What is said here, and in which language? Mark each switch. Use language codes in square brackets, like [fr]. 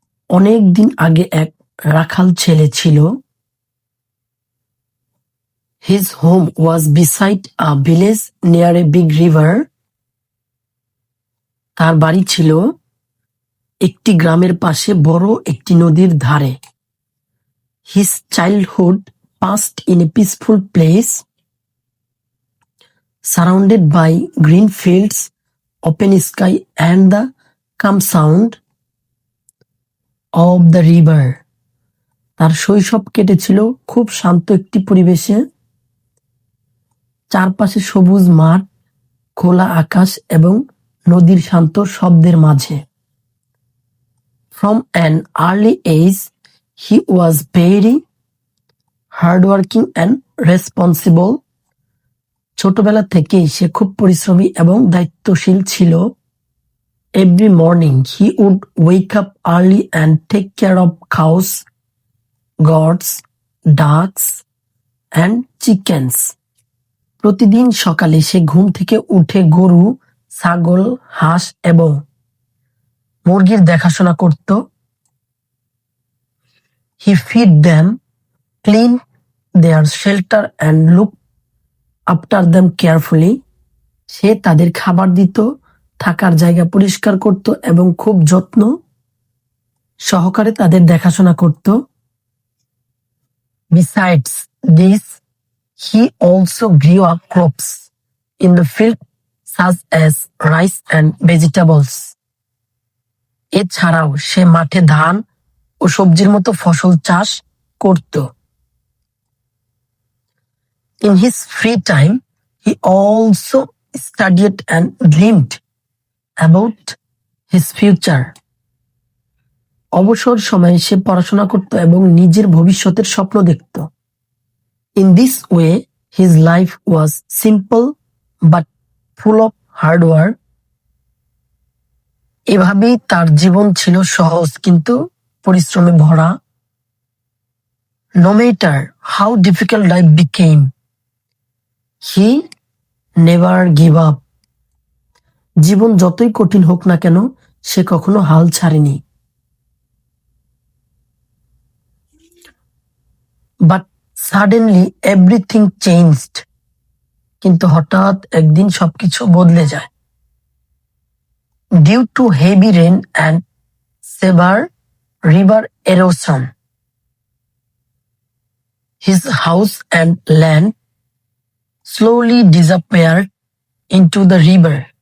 [bn] অনেক দিন আগে এক রাখাল ছেলে ছিল। [en] His home was beside a village near a big river. [bn] তার বাড়ি ছিল একটি গ্রামের পাশে বড় একটি নদীর ধারে। [en] His childhood passed in a peaceful place, surrounded by green fields, open sky, and the calm sound of the river. [bn] তার শৈশব কেটেছিল খুব শান্ত একটি পরিবেশে, চারপাশে সবুজ মাঠ, খোলা আকাশ এবং নদীর শান্ত শব্দের মাঝে। [en] From an early age, he was very hardworking and responsible. [bn] ছোটবেলা থেকেই সে খুব পরিশ্রমী এবং দায়িত্বশীল ছিল। [en] Every morning he would wake up early and take care of cows, goats, ducks and chickens. [bn] প্রতিদিন সকালে সে ঘুম থেকে উঠে গরু, ছাগল, হাঁস এবং মুরগির দেখাশোনা করত। [en] He feed them, clean their shelter and look after them carefully. [bn] সে তাদের খাবার দিত, থাকার জায়গা পরিষ্কার করত এবং খুব যত্ন সহকারে তাদের দেখাশোনা করত। [en] Besides this, he also grew up crops in the field such as rice and vegetables. [bn] এছাড়াও সে মাঠে ধান ও সবজির মতো ফসল চাষ করত। [en] In his free time, he also studied and dreamed about his future. [bn] অবসর সময়ে সে পড়াশোনা করত এবং নিজের ভবিষ্যতের স্বপ্ন দেখত। [en] In this way, his life was simple but full of hard work. [bn] এভাবেই তার জীবন ছিল সহজ কিন্তু পরিশ্রমে ভরা। [en] No matter how difficult life became, he never gave up. [bn] জীবন যতই কঠিন হোক না কেন সে কখনো হাল ছাড়েনি। [en] But suddenly everything changed. [bn] কিন্তু হঠাৎ একদিন সবকিছু বদলে যায়। [en] Due to heavy rain and severe river erosion, his house and land slowly disappeared into the river.